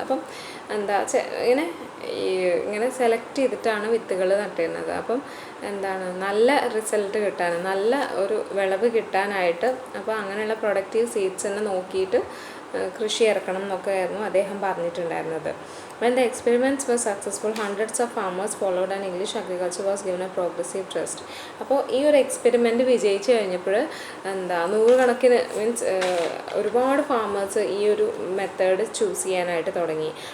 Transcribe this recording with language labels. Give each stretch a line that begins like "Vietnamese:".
Malayalam: അപ്പം എന്താ ഇങ്ങനെ സെലക്ട് ചെയ്തിട്ടാണ് വിത്തുകൾ നട്ടിരുന്നത്. അപ്പം എന്താണ് നല്ല റിസൾട്ട് കിട്ടാൻ, നല്ല ഒരു വിളവ് കിട്ടാനായിട്ട് അപ്പോൾ അങ്ങനെയുള്ള പ്രൊഡക്റ്റീവ് സീഡ്സ് തന്നെ നോക്കിയിട്ട് കൃഷി ഇറക്കണം എന്നൊക്കെ ആയിരുന്നു അദ്ദേഹം പറഞ്ഞിട്ടുണ്ടായിരുന്നത്.
English: When the experiments were successful, hundreds of farmers followed and English agriculture was given a progressive trust.
Malayalam: അപ്പോൾ ഈ ഒരു എക്സ്പെരിമെൻറ്റ് വിജയിച്ച് കഴിഞ്ഞപ്പോൾ എന്താ നൂറുകണക്കിന് മീൻസ് ഒരുപാട് ഫാമേഴ്സ് ഈ ഒരു മെത്തേഡ് ചൂസ് ചെയ്യാനായിട്ട് തുടങ്ങി.